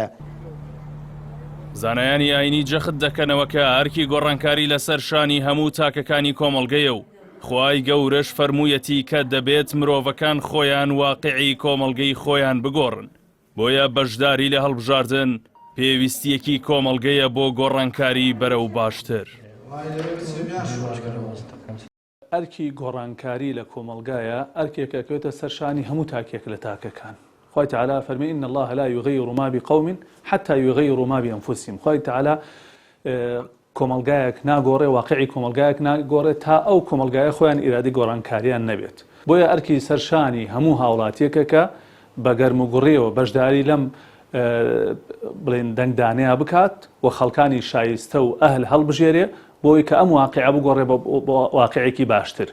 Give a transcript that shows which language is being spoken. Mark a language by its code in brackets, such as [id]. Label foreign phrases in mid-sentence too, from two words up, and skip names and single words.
[ckb] زانایانی ئاینی جەخت دەکەنەوە کە ئەرکی گۆڕانکاری لەسەر شانی هەموو تاکەکانی کۆمەڵگەیە و خوای گەورەش فەرموویەتی کە دەبێت مرۆڤەکان خۆیان واقعی کۆمەڵگەی خۆیان بگۆڕن، بۆیە بەشداری لە هەڵبژاردن پێویستیەکی کۆمەڵگەیە بۆ گۆڕانکاری بەرەو باشتر. ئەرکی گۆڕانکاری لە کۆمەڵگایە ئەرکێکە کەوێتە سەرشانی هەموو تاکێک لە تاکەکان. خوای تەعالا فەرمی [ar] إن الله لا يغير ما بقوم حتى يغيروا ما بأنفسهم. [ckb] خوای تەعالا کۆمەڵگایەک ناگۆڕێ، واقعی کۆمەڵگایەک ناگۆڕێ تا ئەو کۆمەڵگایە خۆیان ئیرادی گۆڕانکاریان نەبێت. بۆیە ئەرکی سەرشانی هەموو هاوڵاتیەکە کە بە گەرموگوڕیەوە بەشداری لەم بڵێن دەنگدانەیە بکات و خەڵکانی شایستە و ئەهل هەڵبژێرێ بۆی کە ئەم واقعە بگۆڕێ بە واقعێکی باشتر.